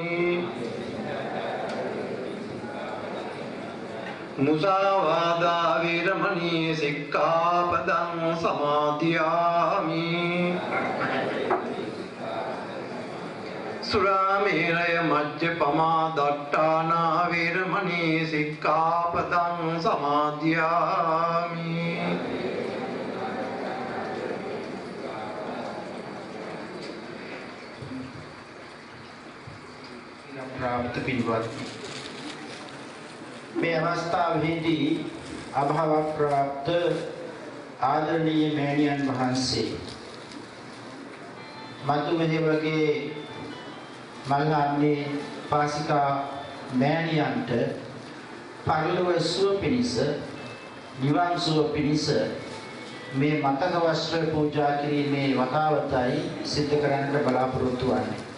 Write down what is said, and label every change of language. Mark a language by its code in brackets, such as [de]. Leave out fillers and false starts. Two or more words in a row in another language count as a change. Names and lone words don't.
[pi] មុសាវាដាវេរមណីសិក្ខាបដံ សមាទិយាមិ សុរាមេរយមជ្ជបមាដត្តានាវេរមណីសិក្ខាបដံ សមាទិយាមិ [si] ප්‍රාප්ත පින්වත මේ අවස්ථාවේදී අභාව ප්‍රාප්ත ආදරණීය මෑණියන් වහන්සේ මතුමෙහිවගේ මල්හාන්නේ පාසිකා මෑණියන්ට පරිලෝක සුව පිණිස නිවන් සුව පිණිස මේ මතක වස්ත්‍ර පූජා කිරීමේ වතාවතයි සිද්ධ කරන්නට බලාපොරොත්තු වන්නේ.